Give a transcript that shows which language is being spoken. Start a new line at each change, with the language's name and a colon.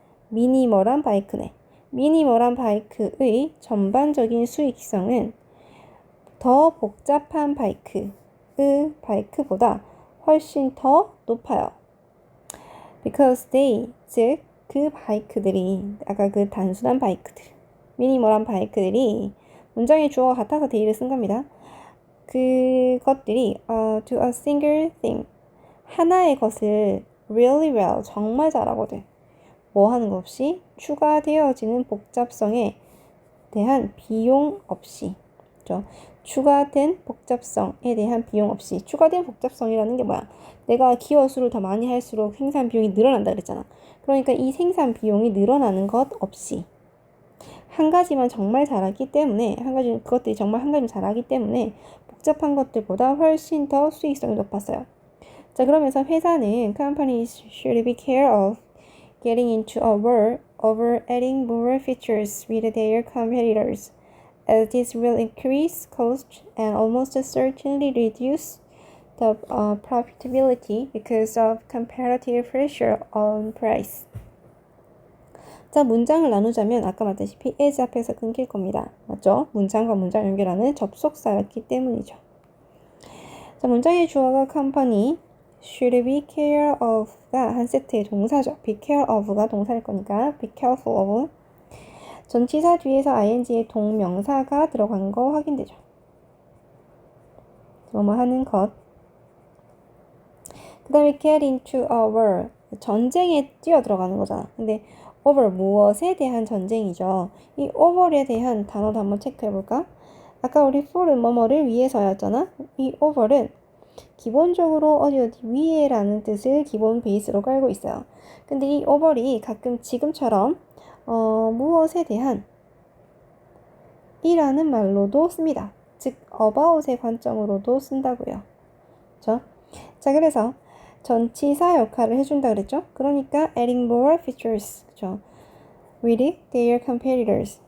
Korean: 미니멀한 바이크네. 미니멀한 바이크의 전반적인 수익성은 더 복잡한 바이크의 바이크보다 훨씬 더 높아요.
English: Because they,
Korean: 즉 그 바이크들이, 아까 그 단순한 바이크들, 미니멀한 바이크들이 문장의 주어가 같아서 they를 쓴 겁니다. 그것들이
English: to a single thing,
Korean: 하나의 것을
English: really well,
Korean: 정말 잘하거든. 뭐 하는 거 없이 추가되어지는 복잡성에 대한 비용 없이. 그렇죠? 추가된 복잡성에 대한 비용 없이. 추가된 복잡성이라는 게 뭐야? 내가 기어 수를 더 많이 할수록 생산 비용이 늘어난다 그랬잖아. 그러니까 이 생산 비용이 늘어나는 것 없이 한 가지만 정말 잘하기 때문에, 그것들이 정말 한 가지만 잘하기 때문에 복잡한 것들보다 훨씬 더 수익성이 높았어요. 자, 그러면서 회사는
English: companies should be careful of getting into a war over adding more features with their competitors, as this will increase cost and almost certainly reduce the profitability because of comparative pressure on price.
Korean: 자, 문장을 나누자면 아까 말했다시피 as 앞에서 끊길 겁니다. 맞죠? 문장과 문장 연결하는 접속사였기 때문이죠. 자, 문장의 주어가 company, should be care of가 한 세트의 동사죠. be care of가 동사일 거니까 be careful of. 전치사 뒤에서 ing의 동명사가 들어간 거 확인되죠. 뭐뭐 하는 것. 그 다음에 get into a war, 전쟁에 뛰어 들어가는 거잖아. 근데 over, 무엇에 대한 전쟁이죠. 이 over에 대한 단어도 한번 체크해볼까? 아까 우리 for은 뭐뭐를 위해서였잖아. 이 over는 기본적으로 어디 위에라는 뜻을 기본 베이스로 깔고 있어요. 근데 이 over이 가끔 지금처럼 무엇에 대한 이라는 말로도 씁니다. 즉 about의 관점으로도 쓴다고요. 그렇죠? 자, 그래서 전치사 역할을 해준다 그랬죠? 그러니까
English: adding more features,
Korean: 그렇죠?
English: with their competitors.